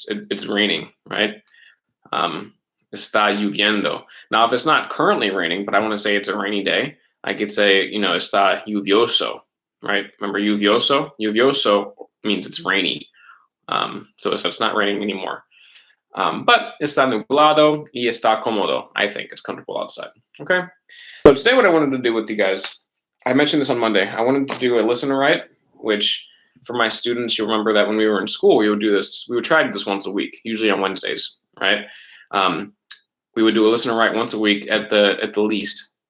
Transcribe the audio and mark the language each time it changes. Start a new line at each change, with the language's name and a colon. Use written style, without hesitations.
English: It's raining, right?
Spanish: Está lloviendo.
English: Now, if it's not currently raining, but I want to say it's a rainy day, I could say,
Spanish: está lluvioso,
English: right? Remember lluvioso? Lluvioso means it's rainy. So it's not raining anymore.
Spanish: But está nublado y está cómodo.
English: I think it's comfortable outside. Okay. So today, what I wanted to do with you guys, I mentioned this on Monday. I wanted to do a listen and write, which for my students, you'll remember that when we were in school, we would do this. We would try to do this once a week, usually on Wednesdays, right? We would do a listen and write once a week at the least.